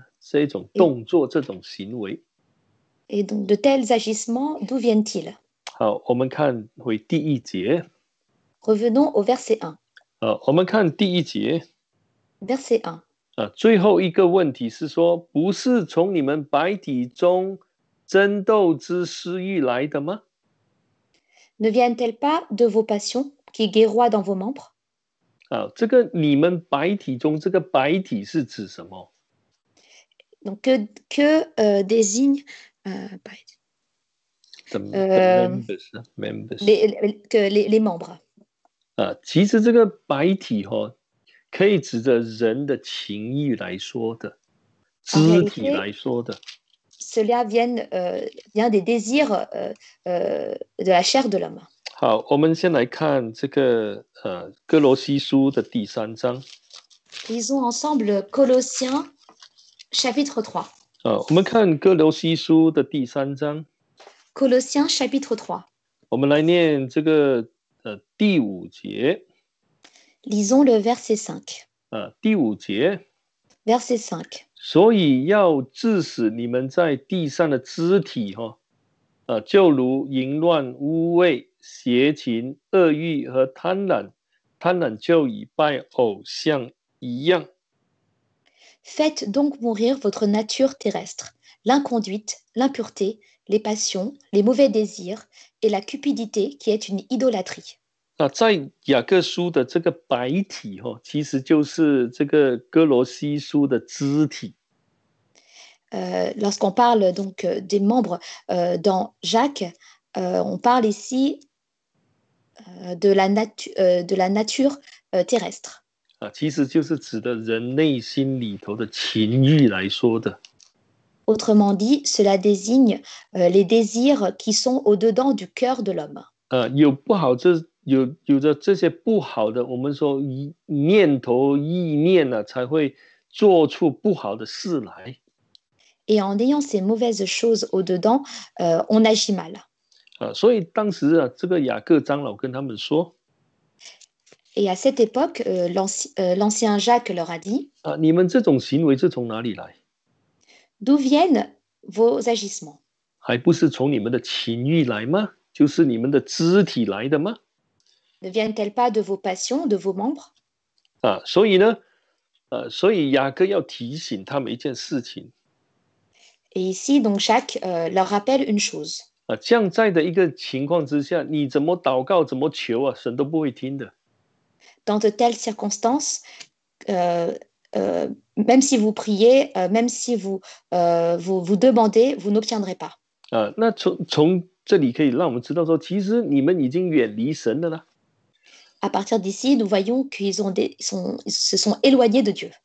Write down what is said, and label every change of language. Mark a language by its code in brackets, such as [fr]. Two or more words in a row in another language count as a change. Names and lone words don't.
[zh] 这种动作，这种行为。 [fr] Et donc, de tels agissements, d'où viennent-ils? [zh] 好，我们看回第1节。 [fr] Revenons au verset 1. [zh] 我们看第1节。 [fr] Verset 1. [zh] 最后一个问题是说，不是从你们百体中争斗之私欲来的吗？ [fr] Ne viennent-elles pas de vos passions qui guerroient dans vos membres? [zh] 啊，这个你们百体中，这个百体是指什么？ [fr] Donc, que désigne [en] The euh, members members [fr] les membres. [zh] 啊，其实这个百体可以指着人的情欲来说的， [fr] En [zh] 肢体 [fr] réalité, [zh] 来说的。 [fr] cela vient des désirs de la chair de l'homme. [zh] 好，我们先来看这个哥罗西书的第3章。 [fr] Lisons ensemble Colossiens chapitre 3. [zh] 我们看哥罗西书的第3章。 [fr] Colossiens chapitre 3. [zh] 我们来念这个第5节。 [fr] Lisons le verset 5. [zh] 第5节。 [fr] Verset 5. [zh] 所以要致使你们在地上的肢体就如淫乱、污秽、邪情、恶欲和贪婪，贪婪就以拜偶像一样。 [fr] Faites donc mourir votre nature terrestre, l'inconduite, l'impureté, les passions, les mauvais désirs et la cupidité qui est une idolâtrie. [zh] 在雅各书的这个百体其实就是这个哥罗西书的肢体。 [fr] Lorsqu'on parle donc des membres dans Jacques, on parle ici de la nature terrestre. [zh] 其实就是指的人内心里头的情欲来说的。 [fr] Autrement dit, cela désigne les désirs qui sont au-dedans du cœur de l'homme. [zh] 有不好有着这些不好的，我们说念头意念才会做出不好的事来。 [fr] Et en ayant ces mauvaises choses au-dedans, on agit mal. [zh] 所以当时这个雅各长老跟他们说。 [fr] Et à cette époque, l'ancien Jacques leur a dit [zh] 你们这种行为是从哪里来？ [fr] D'où viennent vos agissements? [zh] 还不是从你们的情欲来吗？就是你们的肢体来的吗？ [fr] Ne viennent-elles pas de vos passions, de vos membres? [zh] 所以呢，所以雅各要提醒他们一件事情。 [fr] Et ici, donc Jacques leur rappelle une chose. [zh] 这样在的一个情况之下，你怎么祷告，怎么求神都不会听的。 [fr] Dans de telles circonstances, même si vous priez, même si vous demandez, vous n'obtiendrez pas. [zh] 那从这里可以让我们知道说，其实你们已经远离神了啦。 [fr] À partir d'ici, nous voyons qu'ils se sont éloignés de Dieu.